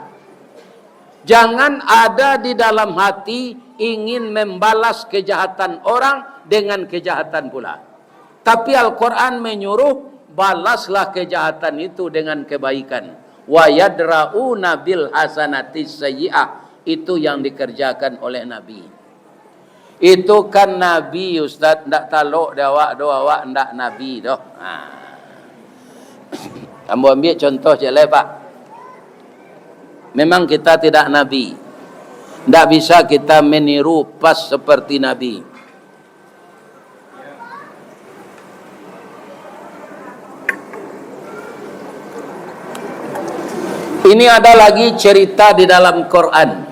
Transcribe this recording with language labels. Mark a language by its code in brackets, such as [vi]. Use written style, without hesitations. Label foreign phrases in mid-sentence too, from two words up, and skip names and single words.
[id] Jangan ada di dalam hati ingin membalas kejahatan orang dengan kejahatan pula. Tapi Al-Quran menyuruh balaslah kejahatan itu dengan kebaikan. [ar] ويدرءون بالحسنة السيئة. [id] Itu yang dikerjakan oleh Nabi. Itu kan Nabi, Ustaz, [min] ndak taluk dawak doa ndak Nabi doh. [id] Kamu ambil contoh je lah, Pak. Memang kita tidak Nabi. Ndak bisa kita meniru pas seperti Nabi. Ini ada lagi cerita di dalam Quran.